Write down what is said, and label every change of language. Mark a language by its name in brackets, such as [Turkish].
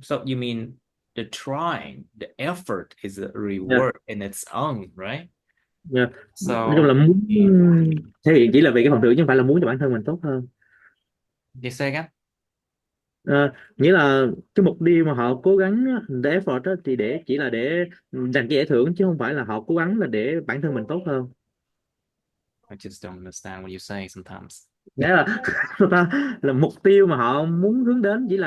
[English] So you mean the trying, the effort is a yeah, reward in its own, right? [Vietnamese] yeah, nói chung là [English] So, [Vietnamese] muốn [English] yeah. [Vietnamese] thể hiện chỉ là vì cái phần thưởng chứ không phải là muốn cho bản thân mình tốt hơn. [English] You say again? [Vietnamese] Ờ, nghĩa là cái mục tiêu mà họ cố gắng á, để effort á, thì để chỉ là để dành cái giải thưởng chứ không phải là họ cố gắng là để bản thân mình tốt hơn. [English] I just don't understand what you say sometimes. [Vietnamese] Nghĩa là sao ta, là mục tiêu mà họ muốn hướng đến chỉ là